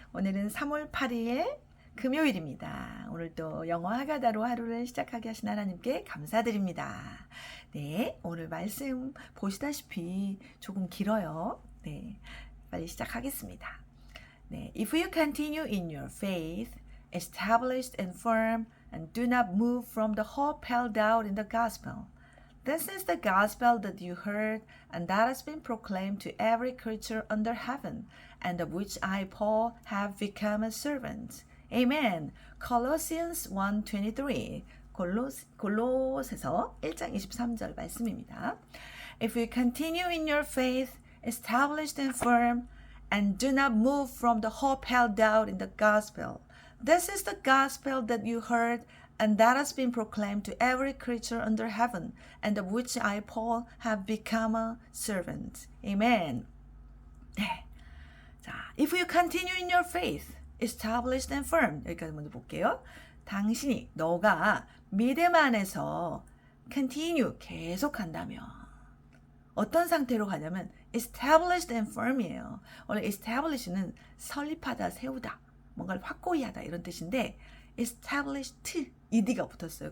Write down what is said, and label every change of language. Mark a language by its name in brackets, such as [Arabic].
[Korean] 오늘은 3월 8일 금요일입니다. 오늘도 영어 하가다로 하루를 시작하게 하신 하나님께 감사드립니다. 네, 오늘 말씀 보시다시피 조금 길어요. 네, 빨리 시작하겠습니다. [English] 네, If you continue in your faith, established and firm, and do not move from the hope held out in the gospel. This is the gospel that you heard and that has been proclaimed to every creature under heaven, and of which I, Paul, have become a servant. Amen. Colossians 1:23. [Korean] 골로새서 1장 23절 말씀입니다. [English] If you continue in your faith, established and firm, and do not move from the hope held out in the gospel. This is the gospel that you heard and that has been proclaimed to every creature under heaven, and of which I, Paul, have become a servant. Amen. 네. 자, if you continue in your faith, established and firm. [Korean] 여기까지 먼저 볼게요. 당신이, 너가 믿음 안에서 continue, 계속한다면 어떤 상태로 가냐면 [English] established and firm [Korean] 이에요. 원래 establish는 설립하다, 세우다, 뭔가를 확고히 하다 이런 뜻인데 established, ed가 붙었어요.